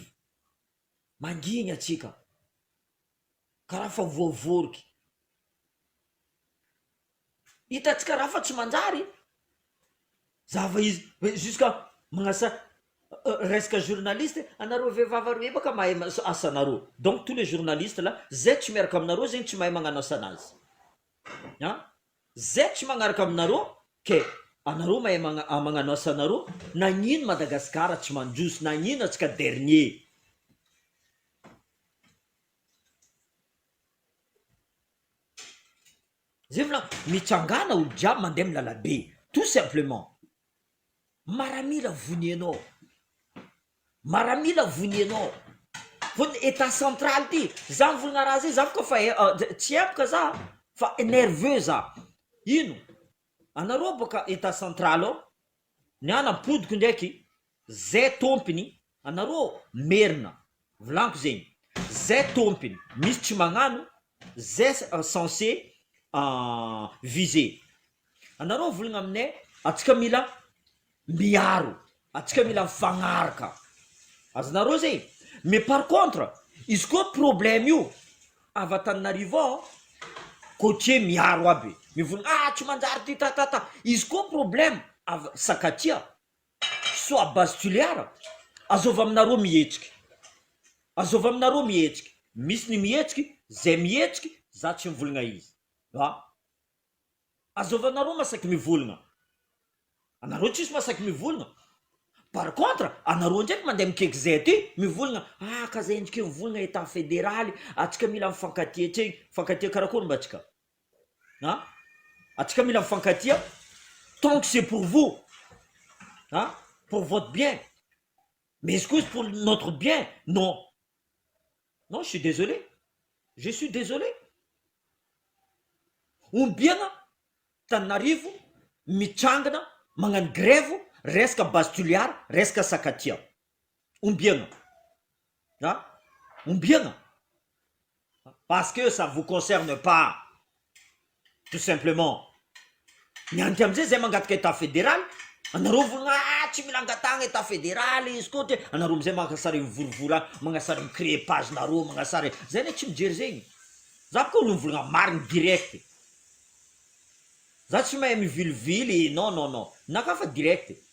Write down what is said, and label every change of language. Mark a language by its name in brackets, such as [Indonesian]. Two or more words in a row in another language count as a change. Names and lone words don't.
[Malagasy] Mangigny atsika. Karaha fa voavoriky. Hitatsika raha fa tsy manjary. Zava izy jusqu'à magnasa resaka journaliste, anareo vehivavy aroe baka mahay asanareo. [French] Donc tous les journalistes là, [Malagasy] zay tsy miaraka aminareo zegny tsy mahay magnano asanazy. Zay tsy magnaraka aminareo ke anareo mahay magnano asanareo, nagnino Madagascar tsy mandroso, nagnino atsika dernier. Zay volagno mitsangana olo jiaby mandeha milalabe, [French] tout simplement. [Malagasy] Maramila vonianao fony [French] état central [Malagasy] ty za mivolagna raha zay, za fa fa tsy empaka za fa nerveux za. Ino anareo boka [French] état central [Malagasy] ao niana apodiko ndraiky zay tompiny, anareo merina volaniko zegny, zay tompiny misy tsy magnano, zay [French] censé viser. [Malagasy] Anareo volagna aminay atsika mila miaro, atsika mila mifagnaraka, azonareo zay. [French] Mais par contre [Malagasy] izy koa problème io avy Antananarivo côtier miaro aby mivolagna tsy manjary ty tatata. Izy koa problème avy Sakatia soit Bastuliara, azova aminareo mihetsiky, misy ny mihetsiky, zay mihetsiky za tsy mivolagna izy. Azova anareo masaky mivolagna, anareo tsisy masaky mivolagna. [French] Par contre [Malagasy] anareo ndraiky mandeha mikaiky zay ty mivolagna ka zay endriky mivolagna état fédéraly atsika mila mifankatia tsegny mifankatia karakory mba atsika atsika mila mifankatia [French] tant que c'est pour vous pour votre bien. Mais est-ce que c'est pour notre bien? Non. Non, je suis désolé. Je suis désolé. [Malagasy] Ombiana Tananarivo mitsangana magnano grève resaka Bastuliara resaka Sakatia. Ombiana. Ombiana. [French] Parce que ça vous concerne pas. Tout simplement. [Malagasy] Nianty amizay zay mangataka [French] état fédéral. [Malagasy] Anareo volagna tsy mila angatagna [French] état fédéral [Malagasy] izy koa te anareo amizay magnasary mivorivory magnasary micréer page nareo magnasary zay ne tsy mijery zegny. Za koa olo mivolagna mariny direct. Za tsy mahay mivilivily non naka fa direct.